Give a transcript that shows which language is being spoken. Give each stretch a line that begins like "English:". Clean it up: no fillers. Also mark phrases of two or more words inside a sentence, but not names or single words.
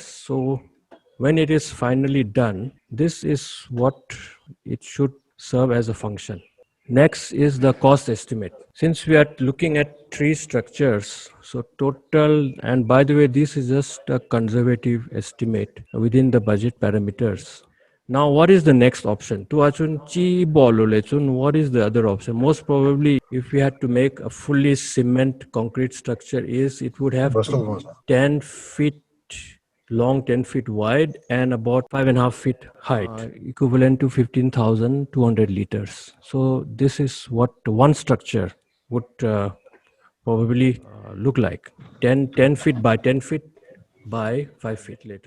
English: So when it is finally done, this is what it should serve as a function. Next is the cost estimate. Since we are looking at three structures, so total, and by the way, this is just a conservative estimate within the budget parameters. Now, what is the next option? To achun chi bolulechun, what is the other option? Most probably, if we had to make a fully cement concrete structure, is it would have to be 10 feet long, 10 feet wide, and about 5.5 feet height, equivalent to 15,200 liters. So this is what one structure would probably look like, 10 feet by 10 feet by 5 feet later.